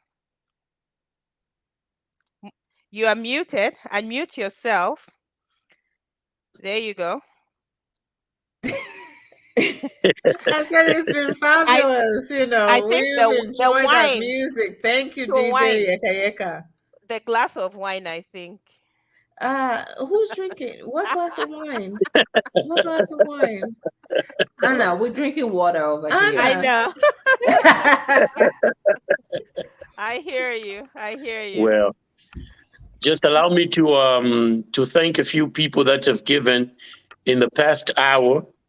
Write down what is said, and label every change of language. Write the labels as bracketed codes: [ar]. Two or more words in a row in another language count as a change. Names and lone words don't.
[en] You are muted. Unmute yourself. There you go. I said it's been fabulous. I think we've enjoyed that wine. music. Thank you, The DJ wine. Yeka Yeka. The glass of wine, I think. Who's drinking? What glass of wine? What glass of wine? Anna, we're drinking water over here. I know. I hear you. Well, just allow me to thank a few people that have given in the past hour.